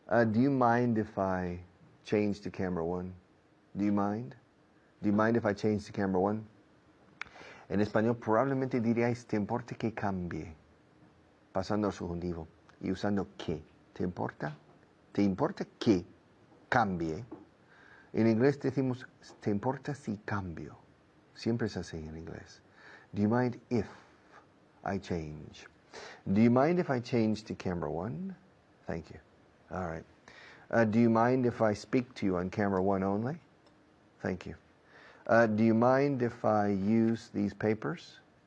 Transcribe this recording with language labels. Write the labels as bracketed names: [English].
[English] Do you mind if I change to camera one? Do you mind? Do you mind if I change to camera one? [Spanish] En español probablemente diríais, ¿te importa que cambie? Pasando al subjuntivo y usando que. ¿Te importa? ¿Te importa que cambie? En inglés decimos, ¿te importa si cambio? Siempre es así en inglés. [English] Do you mind if I change? Do you mind if I change to camera one? Thank you. All right. Do you mind if I speak to you on camera 1 only? Thank you. Do you mind if I use these papers?